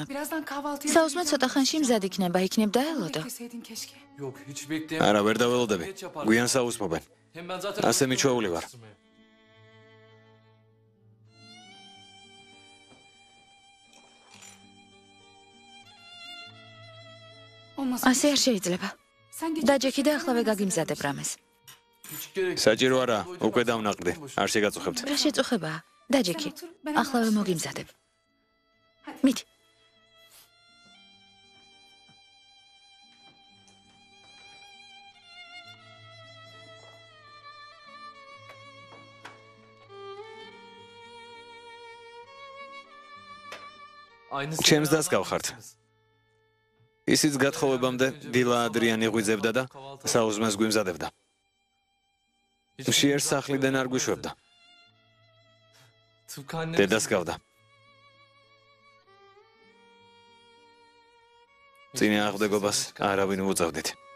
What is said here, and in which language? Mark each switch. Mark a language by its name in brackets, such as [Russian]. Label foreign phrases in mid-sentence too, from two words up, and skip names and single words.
[Turkish] Birazdan kahvaltıya [Georgian] საუზმე [Turkish] çıkacağım. [Georgian] ცოტა ხანში მზად იქნება, იქნებ დაელოდო. [Turkish] Bekleseydin keşke. Yok hiç bekleyemem. [Georgian] არა, ვერ დაველოდები. გვიან საუზმობენ. [Turkish] Hem ben zaten [Georgian] ასე მიჩვეული ვარ. [Turkish] Olmaz. [Georgian] ასე არ შეიძლება. [Turkish] Sen geç. [Georgian] დაჯექი და ახლა ვეგაგიმზადებ რამეს. [Turkish] Hiç gerek. [Georgian] საჭირო არა, უკვე დავნაყდი. არ შეგაწუხებთ. რა შეწუხებაა? დაჯექი. ახლა მოგიმზადებ. მით. [Turkish] Aynısı. [Georgian] ჩემს დასკავხართ. ისიც გათხოვებამდე დილა ადრიანი ღვიძებდა და საუზმეს გვიმზადებდა. მშიერ სახლიდან არ გვიშვებდა. [Turkish] Tıpkı annem. [Georgian] დედას გავდა. წინააღმდეგობას არავინ უწევდით.